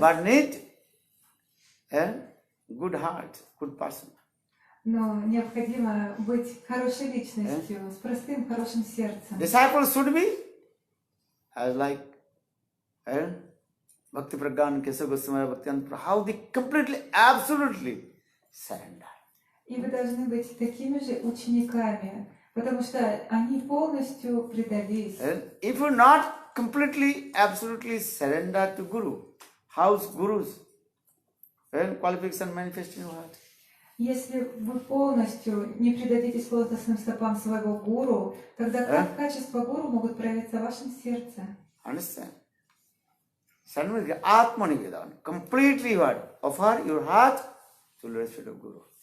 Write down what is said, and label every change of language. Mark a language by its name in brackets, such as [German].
[English] But need good heart, good person. [Russian] Но необходимо быть хорошей личностью, с простым, хорошим сердцем. [English] Disciples should be as like Bhakti Pragyan Kesava Goswami Bhaktivedanta, how they completely, absolutely surrender. [Russian] И вы должны быть такими же учениками, потому что они полностью предались. [English] If you not completely, absolutely surrender to Guru, how's Guru's qualification manifest in your heart? [Russian] Если вы полностью не предадитесь лотосным стопам своего гуру, тогда как качества гуру могут проявиться в вашем сердце? [English] Understand? Surrender, Atma Nivedan. Completely what? Offer your heart to the respect of Guru.